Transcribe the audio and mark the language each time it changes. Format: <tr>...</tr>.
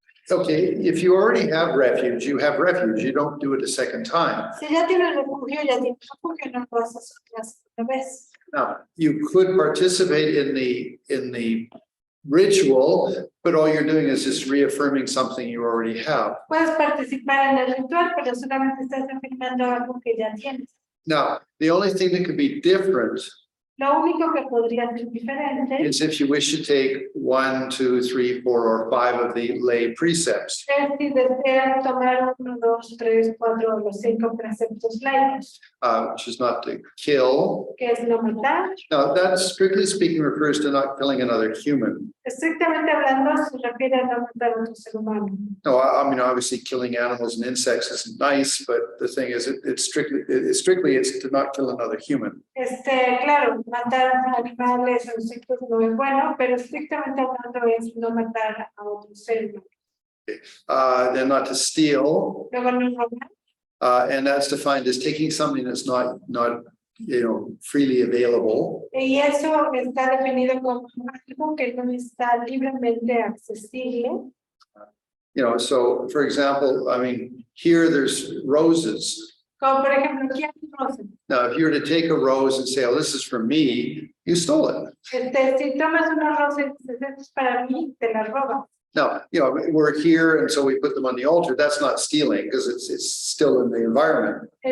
<en>Okay, if you already have refuge, you have refuge. You don't do it a second time.</en> <es>Si ya tienes refugio, ya tienes refugio, no lo haces otra vez.</es> <en>Now, you could participate in the ritual, but all you're doing is just reaffirming something you already have.</en> <es>Puedes participar en el ritual, pero solamente estás afirmando algo que ya tienes.</es> <en>Now, the only thing that could be different</en> <es>Lo único que podría ser diferente</es> <en>is if you wish to take 1, 2, 3, 4, or 5 of the lay precepts.</en> <es>es si deseas tomar 1, 2, 3, 4 o los 5 preceptos laicos,</es> <en>Which is not to kill.</en> <es>que es no matar.</es> <en>Now, that strictly speaking refers to not killing another human.</en> <es>Estrictamente hablando, se refiere a no matar a otro ser humano.</es> <en>No, I mean, obviously killing animals and insects is nice, but the thing is, it's strictly to not kill another human.</en> <es>Claro, matar a animales o insectos no es bueno, pero estrictamente hablando es no matar a otro ser humano.</es> <en>Then not to steal,</en> <es>Luego no robar.</es> <en>and that's defined as taking something that's not freely available.</en> <es>Y eso está definido como algo que no está libremente accesible.</es> <en>So for example, I mean, here there's roses.</en> <es>Como por ejemplo, aquí hay rosas.</es> <en>Now, if you were to take a rose and say, "Oh, this is for me," you stole it.</en> <es>Si tomas una rosa y dices, esto es para mí, te la robas.</es> <en>Now, we're here, and so we put them on the altar. That's not stealing because it's still in the environment.</en>